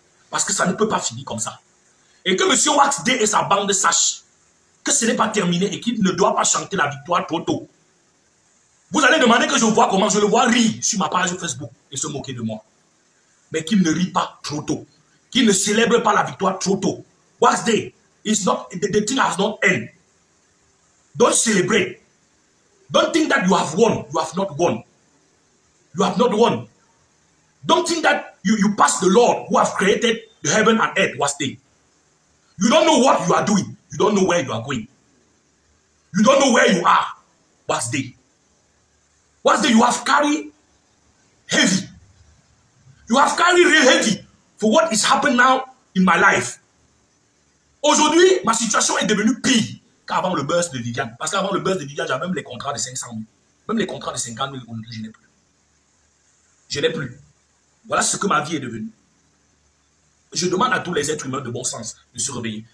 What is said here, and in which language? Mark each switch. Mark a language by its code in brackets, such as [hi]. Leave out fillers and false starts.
[fr] Parce que ça ne peut pas finir comme ça. Et que M. Wax D et sa bande sachent que ce n'est pas terminé et qu'il ne doit pas chanter la victoire trop tôt. Vous allez demander que je vois comment je le vois rire sur ma page Facebook et se moquer de moi. Mais qu'il ne rit pas trop tôt. Qu'il ne célèbre pas la victoire trop tôt. [en] Wax D, the thing has not ended. Don't celebrate. Don't think that you have won. You have not won. You have not won. Don't think that you pass the Lord who have created the heaven and earth, Wax D. You don't know what you are doing. You don't know where you are going. You don't know where you are, Wax D. Wax D, you have carried heavy. You have carried real heavy for what is happening now in my life. [fr] Aujourd'hui, ma situation est devenue pire qu'avant le buzz de Viviane. Parce qu'avant le buzz de Viviane, j'avais même les contrats de 500 000. Même les contrats de 50 000, je n'ai plus. Je n'ai plus. Voilà ce que ma vie est devenue. Je demande à tous les êtres humains de bon sens de se réveiller.